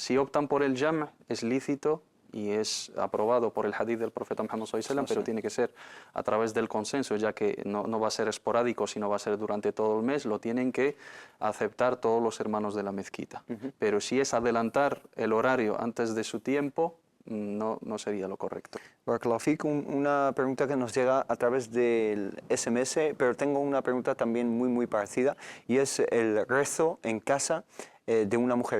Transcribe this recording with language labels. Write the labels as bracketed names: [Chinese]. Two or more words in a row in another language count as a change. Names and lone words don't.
[Spanish] Si optan por el jam', es lícito y es aprobado por el hadith del profeta Muhammad [Arabic] صلى الله عليه وسلم, [Spanish] pero tiene que ser a través del consenso, ya que no va a ser esporádico, sino va a ser durante todo el mes, lo tienen que aceptar todos los hermanos de la mezquita. Pero si es adelantar el horario antes de su tiempo, no sería lo correcto. [Arabic] بارك الله فيك. [Spanish] Una pregunta que nos llega a través del SMS, pero tengo una pregunta también muy parecida, y es el rezo en casa de una mujer.